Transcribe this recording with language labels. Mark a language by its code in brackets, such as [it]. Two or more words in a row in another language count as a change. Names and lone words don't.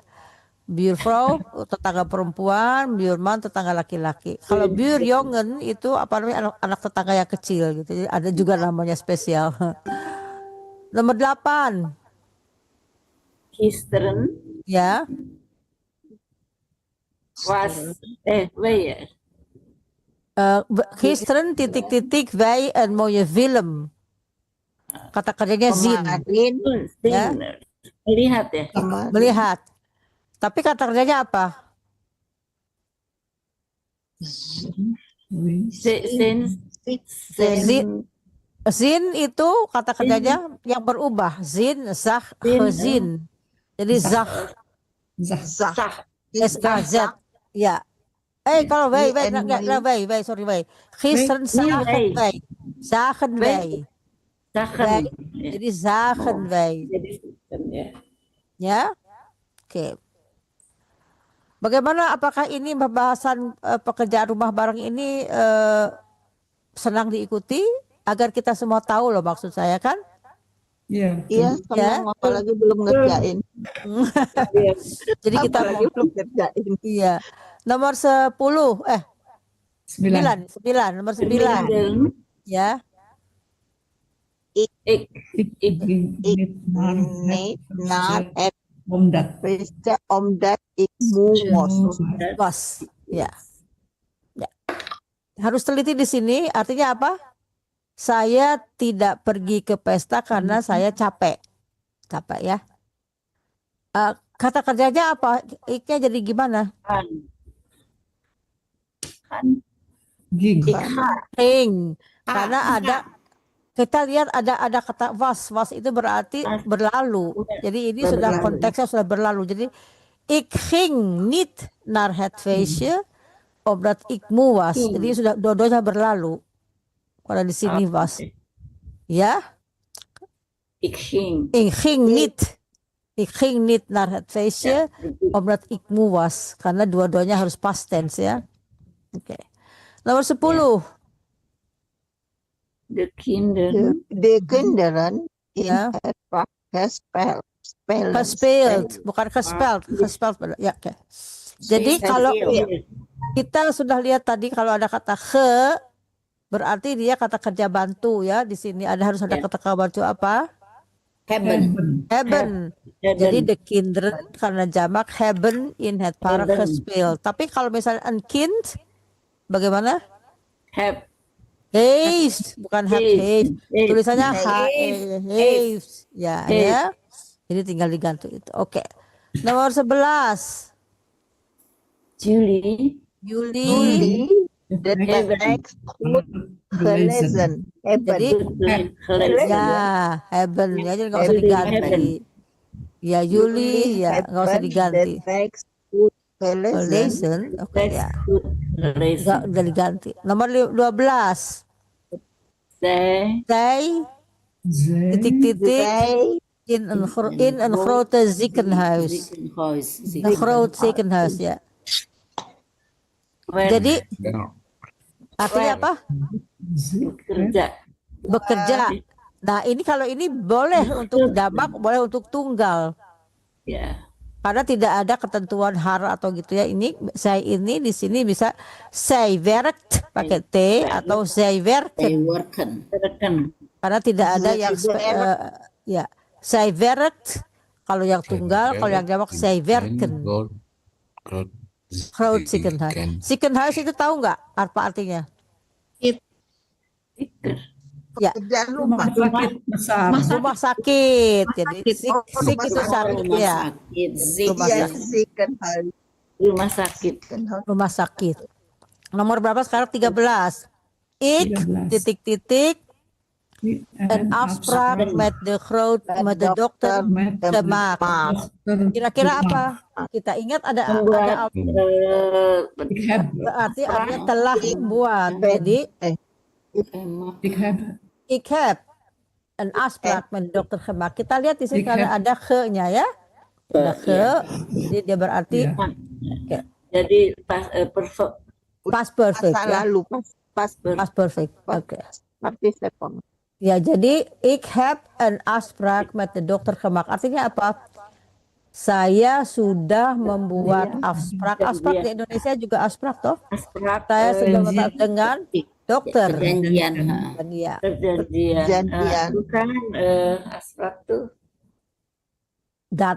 [id] Buurvrouw tetangga perempuan, buurman tetangga laki-laki. Kalau buurjongen itu apa namanya anak tetangga yang kecil gitu. Jadi ada juga namanya spesial. Nomor 8. [nl] Gisteren [id] Ya. [nl] was weer. Gisteren titik-titik wij een mooie film. [id] Kata kerjanya zien. Kemarin. Ya. Melihat ya. Kemarin. Melihat. Tapi kata kerjanya apa? Zin itu kata kerjanya yang berubah. [nl] Zin, zag, gezien. Jadi zag, Zag. S-A-Z. [id] Ya. Kalau wij, sorry, wij. [nl] Gisteren zagen wij. Zagen wij. Zagen. Jadi zagen wij. [id] Jadi ya. Ya. Oke. Bagaimana, apakah ini pembahasan pekerjaan rumah bareng ini senang diikuti agar kita semua tahu loh maksud saya kan? Iya. Iya, senang apalagi belum ngerjain. Jadi kita Apalagi belum ngerjain. iya. Nomor 10 9 nomor 9 ya. [nl] Niet naar het Omdat. feestje omdat ik moe was. [id] Bos. Ya. Ya. Harus teliti di sini artinya apa? Saya tidak pergi ke pesta karena saya capek. Capek ya. Kata kerjanya apa? Iknya jadi gimana? Ging. Karena ada kita lihat ada kata was itu berarti berlalu. Jadi ini sudah konteksnya sudah berlalu. [nl] Jadi ik ging niet naar het feestje omdat ik moe was. [id] Jadi sudah dua-duanya berlalu. Kalau di sini was. Ya? [nl] Ik ging. Ik ging niet naar het feestje omdat ik moe was. [id] Karena dua-duanya harus [en] past tense [id] ya. Oke. Nomor 10. [nl] De kinderen. De kinderen in Ja. het park Gespeeld, bukan gespeld. Gespeld. [id] Ya, oke. Jadi kalau kita sudah lihat tadi kalau ada kata ge berarti dia kata kerja bantu ya. Di sini harus ada kata kerja bantu apa? [nl] Hebben. Jadi the kinderen [id] karena jamak [nl] hebben in het park gespeeld. [id] Tapi kalau misalnya [nl] een kind [id] bagaimana? Heeft, bukan heeft. Tulisannya heeft. Ya, ya. Jadi tinggal diganti itu. Oke. Nomor 11. Juli. [nl] The next goed gelezen. [id] Jadi [nl] Hebben. [id] ya haben ya, jadi nggak usah diganti. Ya Yuli ya nggak usah diganti. [nl] The next goed gelezen. Gelezen, [id] oke ya. Nggak udah diganti. Nomor 12. [nl] Zij Zij titik-titik Zij in een grote ziekenhuis. Een groot ziekenhuis ya. Jadi [id] Ya. artinya apa? kerja. Bekerja. Nah ini kalau ini boleh untuk jamak, boleh untuk tunggal. Ya. Karena tidak ada ketentuan har atau gitu ya. Ini saya ini di sini bisa [nl] zij werkt [id] pakai t atau [nl] zij werken. [id] Rekan. Karena tidak ada yang ya [nl] zij werkt [id] kalau yang tunggal, kalau yang jamak [nl] zij werken. Groot ziekenhuis. [id] Ziekenhuis itu tahu nggak apa artinya? Ya, pekerjaan rumah. Sakit besar. rumah sakit. Jadi sik rumah itu sakit. sakit ya. Rumah Iya, sakit. [nl] ziekenhuis. [id] Rumah sakit. Rumah sakit. Nomor berapa sekarang? 13. Ik 13. [nl] titik-titik een afspraak met de dokter gemaakt. [id] Kira-kira apa? Kita ingat ada Membuat [nl] Ik heb. [id] berarti artinya telah membuat. [nl] Jadi ik heb een afspraak met de dokter gemaakt. [id] Kita lihat di sini [nl] Ik [id] karena [nl] heb. [id] ada ge-nya ya. Ada ge. Jadi dia berarti Ya. oke, jadi [en] past perfect [id] Masa ya. lalu, [en] Past perfect. Oke. [id] partisipan. [nl] Ya, jadi ik heb een afspraak met de dokter gemaakt. [id] Artinya apa? Saya sudah membuat afspraak. Afspraak di Indonesia juga afspraak toh? asprak Saya sudah membuat dengan dokter. perjanjian. Dan ya, Perjanjian. Bukan asprak tuh [nl] dat